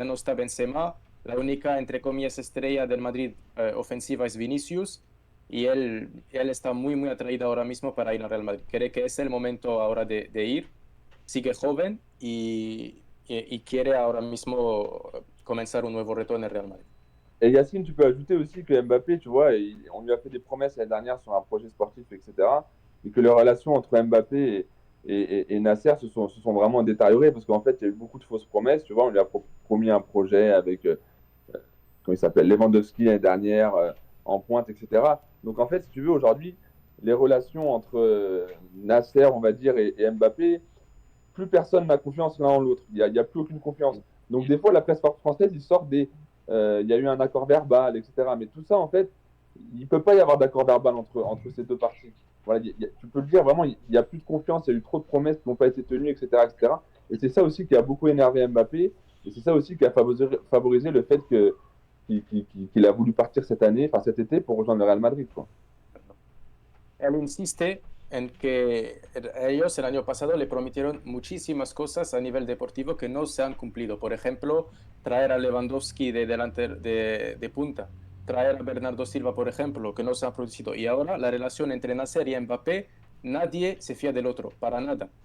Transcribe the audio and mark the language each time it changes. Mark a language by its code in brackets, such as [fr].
[es] Ya no está Benzema, la única, entre comillas, estrella del Madrid ofensiva es Vinicius, y él está muy, muy atraído ahora mismo para ir al Real Madrid. Cree que es el momento ahora de ir, sigue joven y quiere ahora mismo comenzar un nuevo reto en el Real Madrid. [fr] Et Yacine, tu peux ajouter aussi que Mbappé, tu vois, on lui a fait des promesses l'année dernière sur un projet sportif, etc. Et que les relations entre Mbappé et Nasser se sont vraiment détériorées parce qu'en fait, il y a eu beaucoup de fausses promesses. Tu vois, on lui a promis un projet avec, comment il s'appelle, Lewandowski l'année dernière, en pointe, etc. Donc en fait, si tu veux, aujourd'hui, les relations entre Nasser, on va dire, et Mbappé, plus personne n'a confiance l'un en l'autre. Il n'y a plus aucune confiance. Donc des fois, la presse française, ils sortent il y a eu un accord verbal, etc. Mais tout ça, en fait, il ne peut pas y avoir d'accord verbal entre ces deux parties. Voilà, tu peux le dire, vraiment, il n'y a plus de confiance, il y a eu trop de promesses qui n'ont pas été tenues, etc., etc. Et c'est ça aussi qui a beaucoup énervé Mbappé, et c'est ça aussi qui a favorisé le fait qu'il a voulu partir cet été, pour rejoindre le Real Madrid, quoi. [es] Él insiste en que ellos el año pasado le prometieron muchísimas cosas a nivel deportivo que no se han cumplido. Por ejemplo, traer a Lewandowski de punta, traer a Bernardo Silva, por ejemplo, que no se ha producido. Y ahora la relación entre Nasser y Mbappé, nadie se fía del otro, para nada.